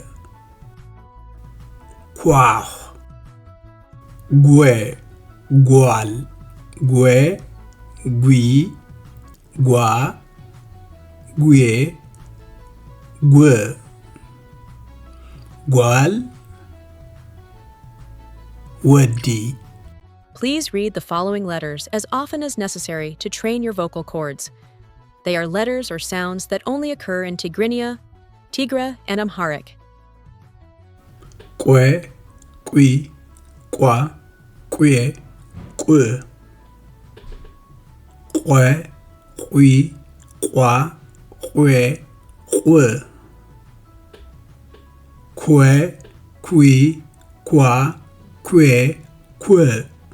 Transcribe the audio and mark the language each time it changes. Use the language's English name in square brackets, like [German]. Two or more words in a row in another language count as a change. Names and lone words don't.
[Tigrinya] ኳሕ ጒ ጓል ጒ ጒ ጓ ጒ ጓል ወዲ. [English] Please read the following letters as often as necessary to train your vocal cords. They are letters or sounds that only occur in Tigrinya, Tigra, and Amharic. [Tigrinya] ቆ ቁ ቋ ቁ ቁ. ቆ ቁ ቋ ቁ ቁ. ኩ ኩይ ኳ ኩ ኩ.